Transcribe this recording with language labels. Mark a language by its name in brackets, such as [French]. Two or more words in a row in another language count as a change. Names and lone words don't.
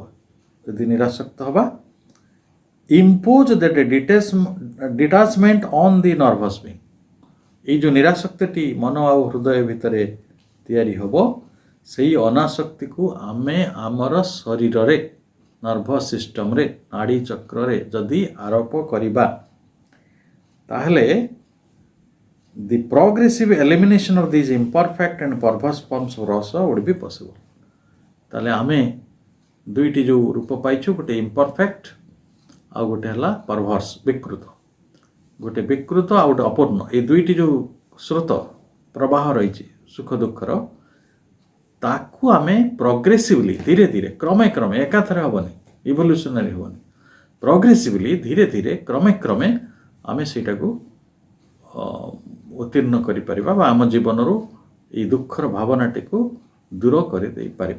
[Odia] ଯଦି ନିରାସକ୍ତ ହେବା, [English] impose that detachment on the nervous being, [Odia] ଏଇ ଯେଉଁ ନିରାସକ୍ତିଟି ମନ ଆଉ ହୃଦୟ ଭିତରେ ତିଆରି ହେବ, ସେଇ ଅନାସକ୍ତିକୁ ଆମେ ଆମର ଶରୀରରେ [English] nervous systemରେ [Odia] ନାଡ଼ି ଚକ୍ରରେ ଯଦି ଆରୋପ କରିବା ତାହେଲେ [English] the progressive elimination of these imperfect and perverse forms of rasa would be possible। [Odia] ତାହେଲେ ଆମେ ଦୁଇଟି ଯେଉଁ ରୂପ ପାଇଛୁ, ଗୋଟେ ଇମ୍ପରଫେକ୍ଟ ଆଉ ଗୋଟେ ହେଲା ପରଭର୍ସ ବିକୃତ, ଗୋଟେ ବିକୃତ ଆଉ ଗୋଟେ ଅପୂର୍ଣ୍ଣ, ଏଇ ଦୁଇଟି ଯେଉଁ ସ୍ରୋତ ପ୍ରବାହ ରହିଛି ସୁଖ ଦୁଃଖର, ତାକୁ ଆମେ ପ୍ରୋଗ୍ରେସିଭଲି ଧୀରେ ଧୀରେ କ୍ରମେ ଏକାଥରେ ହେବନି, ଇଭଲ୍ୟୁସନାରୀ ହେବନି, ପ୍ରୋଗ୍ରେସିଭଲି ଧୀରେ ଧୀରେ କ୍ରମେ ଆମେ ସେଇଟାକୁ ଉତ୍ତୀର୍ଣ୍ଣ କରିପାରିବା ବା ଆମ ଜୀବନରୁ ଏଇ ଦୁଃଖର ଭାବନାଟିକୁ ଦୂର କରିଦେଇପାରିବା।